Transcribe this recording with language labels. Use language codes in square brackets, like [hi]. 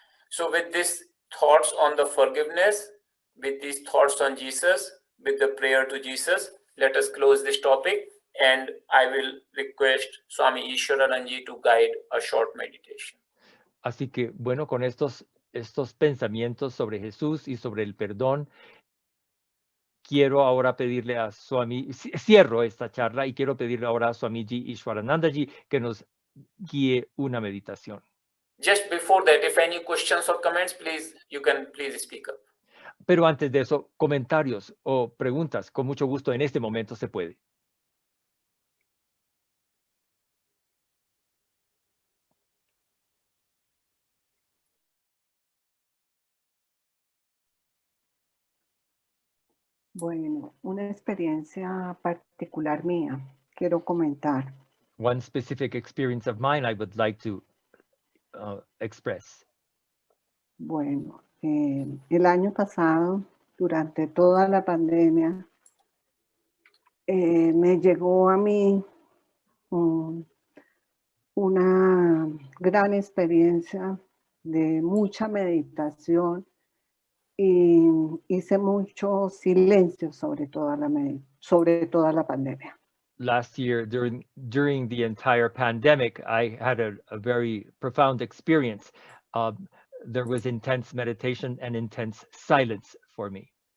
[en] So with these thoughts on the forgiveness, with these thoughts on Jesus, with the prayer to Jesus, let us close this topic, and I will request Swami Ishwarananji to guide a short meditation. [es] Así que, bueno, con estos pensamientos sobre Jesús y sobre el perdón, quiero ahora pedirle a Swami, cierro esta charla y quiero pedirle ahora a Swamiji Ishwaranandaji que nos guíe una meditación. [en] Just before that, if any questions or comments, please, you can please speak up. [es] Pero antes de eso, comentarios o preguntas, con mucho gusto en este momento se puede. Bueno, una experiencia particular mía, quiero comentar. [en] One specific experience of mine I would like to express. [es] Bueno, el año pasado, durante toda la pandemia, me llegó a mí una gran experiencia de mucha meditación y hice mucho silencio sobre toda la pandemia. [en] Last year, during the entire pandemic, I had a very profound experience. There was intense meditation and intense silence for me.